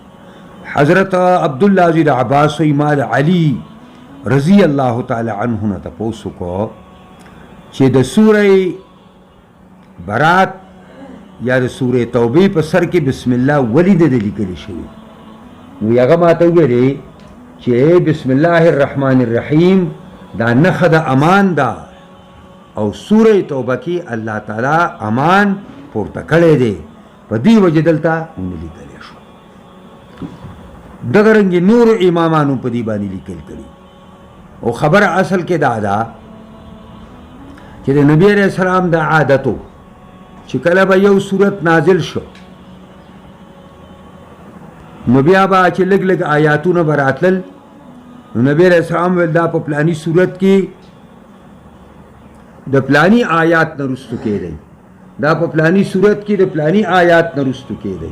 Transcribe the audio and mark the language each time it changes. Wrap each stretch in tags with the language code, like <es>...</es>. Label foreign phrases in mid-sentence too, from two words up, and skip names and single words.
<ps>حضرت عبدالله عزیز عباس و امام علی</ps> <ar>رضی الله تعالی عنه</ar> <ps>نه تپوس وکړو چې د سورې برات یا د سورې توبې په سر کې</ps> <ar>بسم الله</ar> <ps>ولې د لیکلی شوی. نو هغه ماته وویلې چې</ps> <ar>بسم الله الرحمن الرحیم</ar> <ps>دا نخ دا امان دا، او سورہ توبہ کی اللہ تعالی امان پورته کړی دی، په دې وجه دلته ونه لیکلی شو. دغه رنګې نورو امامانو په دې باندې لیکل کړي. او خبره اصل کې دا ده چې د نبی</ps> <ar>علیہ السلام</ar> <ps>دا عادتو چې کله به یو صورت نازل شو نو بیا به چې لږ لږ آیاتونه به راتلل، نو نبی</ps> <ar>علیہ السلام</ar> <ps>ویل دا په پلانی صورت کې د پلانی آیات نه رستو کېدی، دا په پلانی صورت کې د پلانی آیات نه رستو کېدی.</ps>